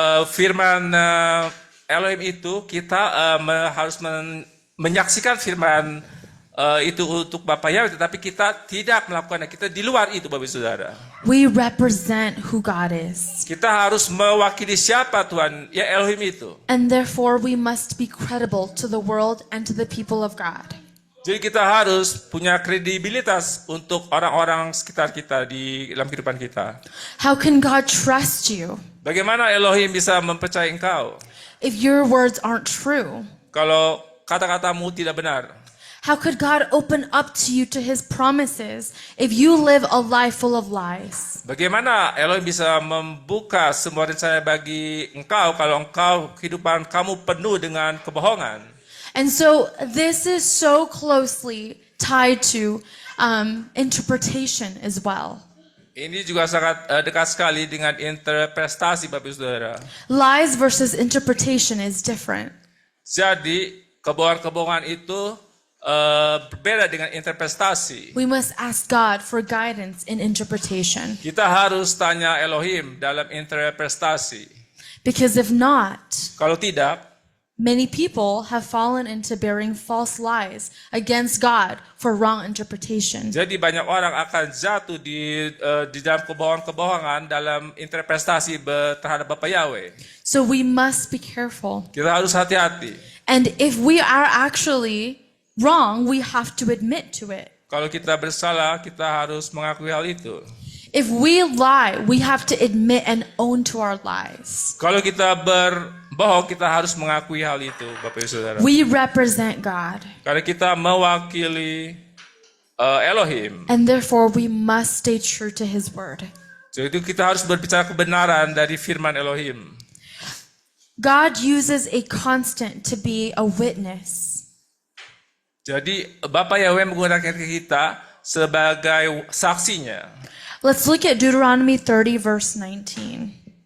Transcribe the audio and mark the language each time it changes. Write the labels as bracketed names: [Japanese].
[Indonesian] Firman Elohim itu kita harus menyaksikan firman itu untuk Bapak Yahweh, tetapi kita tidak melakukannya. Kita di luar itu, Bapak Saudara. [English] We represent who God is. [Indonesian] Kita harus mewakili siapa Tuhan, ya Elohim itu. [English] And therefore we must be credible to the world and to the people of God. [Indonesian] Jadi kita harus punya kredibilitas untuk orang-orang sekitar kita di dalam kehidupan kita. [English] How can God trust you [Indonesian] Bagaimana Elohim bisa mempercayai engkau [English] if your words aren't true? [Indonesian] kalau kata-katamu tidak benar? [English] How could God open up to you to His promises if you live a life full of lies? [Indonesian] Bagaimana Elohim bisa membuka semua rencana bagi engkau kalau engkau kehidupan kamu penuh dengan kebohongan? [English] And so this is so closely tied to interpretation as well. [Indonesian] Ini juga sangat dekat sekali dengan interpretasi, Bapak Ibu Saudara. [English] Lies versus interpretation is different. [Indonesian] Jadi kebohongan-kebohongan itu berbeda dengan interpretasi. [English] We must ask God for guidance in interpretation. [Indonesian] Kita harus tanya Elohim dalam interpretasi. [English] Because if not, [Indonesian] Kalau tidak, [English] many people have fallen into bearing false lies against God for wrong interpretation. [Indonesian] jadi banyak orang akan jatuh di dalam kebohongan-kebohongan dalam interpretasi terhadap Bapak Yahweh. [English] So we must be careful. [Indonesian] Kita harus hati-hati. [English] And if we are actually wrong, we have to admit to it. [Indonesian] Kalau kita bersalah, kita harus mengakui hal itu. [English] If we lie, we have to admit and own to our lies. [Indonesian] Kalau kita berbohong, kita harus mengakui hal itu, Bapak Ibu Saudara. [English] We represent God, [Indonesian] Karena kita mewakili Elohim. [English] and therefore we must stay true to His word. [Indonesian] Jadi kita harus berbicara kebenaran dari firman Elohim. [English] God uses a constant to be a witness. [Indonesian] Jadi Bapak Yahweh menggunakan kita sebagai saksinya. [English] Let's look at Deuteronomy 30 verse 19.